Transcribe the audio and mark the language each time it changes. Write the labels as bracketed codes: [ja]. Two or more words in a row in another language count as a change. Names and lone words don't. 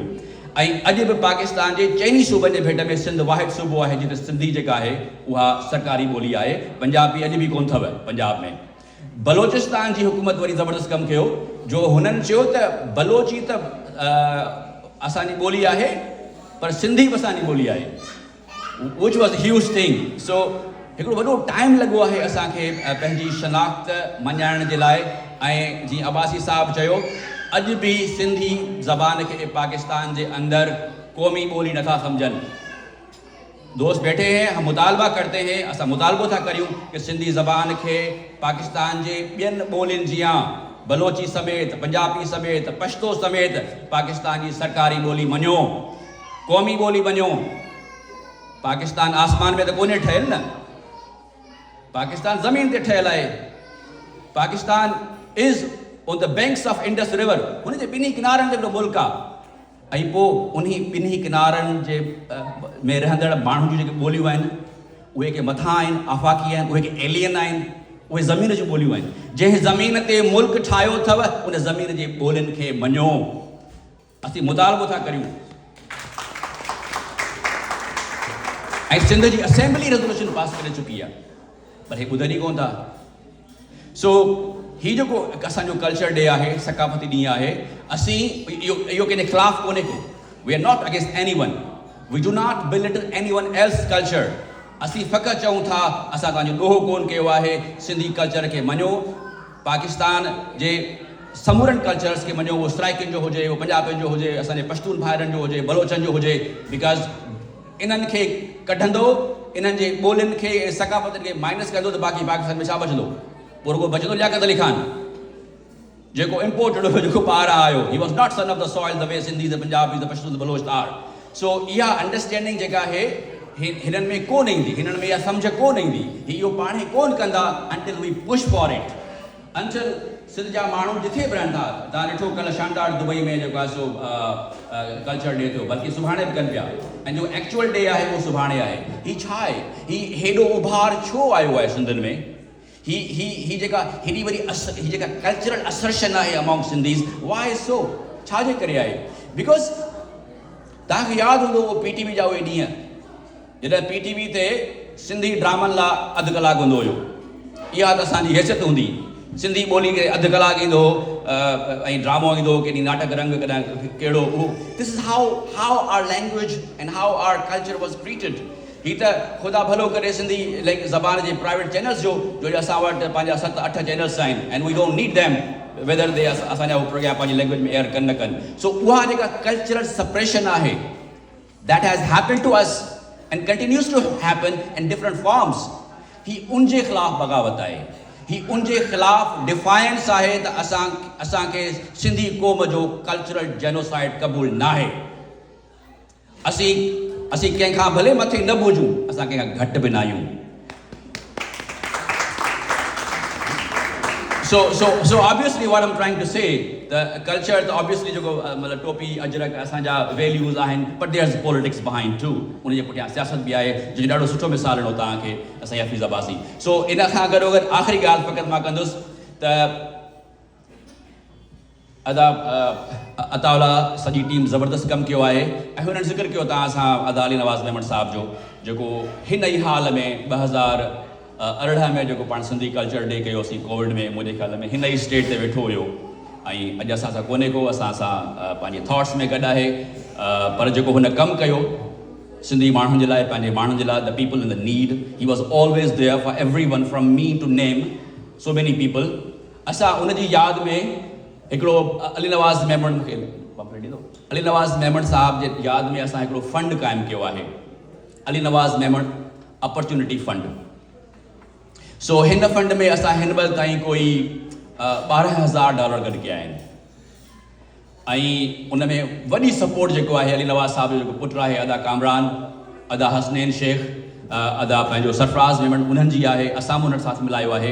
[sd] ऐं अॼु बि पाकिस्तान जे चइनी सूबनि जे भेट में सिंध वाहिद सूबो आहे जिते सिंधी जेका आहे उहा सरकारी ॿोली आहे। पंजाबी अॼु बि कोन अथव पंजाब में। बलोचिस्तान जी हुकूमत वरी ज़बरदस्त कमु कयो, जो हुननि चयो त बलोची त असांजी ॿोली आहे, पर सिंधी बि असांजी ॿोली आहे, [en] which was huge thing. [sd] सो हिकिड़ो वॾो टाइम लॻो आहे असांखे पंहिंजी शनाख़्त मञाइण जे लाइ। ऐं जीअं अब्बासी साहिबु चयो, अॼु बि सिंधी ज़बान खे पाकिस्तान जे अंदरि क़ौमी ॿोली नथा सम्झनि। [ur] दोस्त बैठे हैं, हम मुतालबा करते हैं, [sd] असां मुतालबो था करियूं कि सिंधी ज़बान खे पाकिस्तान जे ॿियनि ॿोलियुनि जीअं बलोची समेत, पंजाबी समेत, पश्तो समेत पाकिस्तान जी सरकारी ॿोली मञो, क़ौमी ॿोली मञो। पाकिस्तान आसमान में त कोन्हे ठहियल न, पाकिस्तान ज़मीन ते ठहियल आहे। [en] Pakistan is on the banks of Indus river, [sd] हुन जे ॿिन्ही किनारनि ते हिकिड़ो मुल्क आहे। ऐं पोइ उन्ही ॿिन्ही किनारनि जे में रहंदड़ माण्हुनि जूं जेके ॿोलियूं आहिनि, उहे के मथां आहिनि, आफ़ाक़ी आहिनि, उहे के एलियन आहिनि, उहे ज़मीन जूं ॿोलियूं आहिनि। जंहिं ज़मीन ते मुल्क ठाहियो अथव, उन ज़मीन जे ॿोलियुनि खे मञो। असीं मुतालबो था करियूं। ऐं सिंध जी असेंबली रेज़ोल्यूशन पास करे चुकी आहे, पर हे ॿुधनि ई कोन था। सो ही जेको असांजो [en] culture day [sd] आहे, सकाफ़ती ॾींहुं आहे, असीं इहो कंहिंजे ख़िलाफ़ु कोन्हे को। [en] we are not against anyone, we do not belittle anyone else culture. [sd] असीं फ़क़ति चऊं था असां तव्हांजो ॾोहो कोन कयो आहे, सिंधी कल्चर खे मञो। पाकिस्तान जे समूरनि कल्चर्स खे मञो, वो सराइकियुनि जो हुजे, वो पंजाबियुनि जो हुजे, असांजे पश्तून भाइरनि जो हुजे, बलोचनि जो हुजे, बिकॉज़ इन्हनि खे कढंदो, इन्हनि जे ॿोलियुनि खे सकाफ़तनि खे माइनस कंदो त बाक़ी पाकिस्तान में छा बचंदो? पोइ रुगो बचंदो लियाकत अली खान जेको इम्पोर्टेड हुयो, जेको ॿाहिरां आयो. [en] he was not son of the soil the way Sindhis the Punjabis the Pashtun the Baloch are. [sd] सो इहा अंडरस्टैंडिंग जेका आहे हिननि में कोन ईंदी, हिननि में इहा सम्झ कोन ईंदी, इहो पाण ई कोन कंदा [en] until we push for it. [sd] until सिंध जा माण्हू जिथे बि रहनि था, तव्हां ॾिठो कल्ह शानदार दुबई में जेको आहे सो [en] culture day [sd] थियो, बल्कि सुभाणे बि कनि पिया, ऐं जो [en] actual day [sd] आहे उहो सुभाणे आहे. ही छा आहे? ही हेॾो उभार छो आयो आहे सिंधनि में? ही जेका हेॾी वरी ही जेका [en] cultural assertion [sd] आहे [en] among Sindhis, why so? [sd] छाजे करे आहे? बिकॉज़ तव्हांखे यादि हूंदो उहो PTV जा उहे ॾींहं जॾहिं PTV ते सिंधी ड्रामनि लाइ अधु कलाकु हूंदो हुयो. इहा त असांजी हैसियत हूंदी. सिंधी ॿोली खे अधु कलाकु ईंदो ऐं ड्रामो ईंदो, केॾी नाटक रंग कॾहिं कहिड़ो उहो. [en] this is how our language and how our culture was treated. [sd] ही त ख़ुदा भलो करे सिंधी ज़बान जे [en] private channels [sd] जो असां वटि पंहिंजा 7-8 चैनल्स आहिनि, [en] and we don't need them whether they [sd] असांजा उहो प्रोग्राम पंहिंजी लैंग्वेज में एयर कनि न कनि. सो उहा जेका [en] cultural suppression [sd] आहे, [en] that has happen to us and continues to happen in different forms. [sd] ही उनजे ख़िलाफ़ बग़ावत आहे, ही उनजे ख़िलाफ़ डिफाइंस आहे त असांखे सिंधी क़ौम जो [en] cultural genocide [sd] क़बूल न आहे. असीं कंहिंखां भले मथे न बुझूं, असां कंहिंखां घटि बि न आहियूं. [en] So obviously what I'm trying to say, the culture, obviously [sd] जेको मतलब टोपी अजरक असांजा वैल्यूज़ आहिनि, [en] but there's politics behind too. [sd] उनजे पुठियां सियासत बि आहे, जंहिं ॾाढो सुठो मिसाल ॾिनो तव्हांखे असांजी हफ़ीज़ अब्बासी. सो इन खां गॾोगॾु आख़िरी ॻाल्हि फ़क़ति मां कंदुसि त अताउल्ला सॼी टीम ज़बरदस्त कमु कयो आहे, ऐं हुननि ज़िक्र कयो तव्हां सां अदा अली नवाज़ मेमन साहिब जो, जेको हिन ई हाल में 2018 में जेको पाण सिंधी [en] culture day [sd] कयोसीं कोविड में, मुंहिंजे ख़्याल में हिन ई स्टेज ते वेठो हुयो, ऐं अॼु असां सां कोन्हे को, असां सां पंहिंजे थॉट्स में गॾु आहे, पर जेको हुन कमु कयो सिंधी माण्हुनि जे लाइ, पंहिंजे माण्हुनि जे लाइ, [en] the people in the need, he was always there for everyone from me to name so many people. [sd] असां उनजी यादि में हिकिड़ो अली नवाज़ मेमन, मूंखे ॾींदो, अली नवाज़ मेमन साहिब जे यादि में असां हिकिड़ो फंड क़ाइमु कयो आहे, अली नवाज़ मेमन अपॉर्चुनिटी फंड. सो हिन फंड में असां हिन महिल ताईं कोई $12,000 गॾु कया आहिनि, ऐं उन में वॾी सपोर्ट जेको आहे अली नवाज़ साहिब जो जेको पुटु आहे अदा कामरान, अदा हसनैन शेख, अदा पंहिंजो सरफराज़ मेमन, उन्हनि जी आहे, असां बि उन्हनि साथ मिलायो आहे.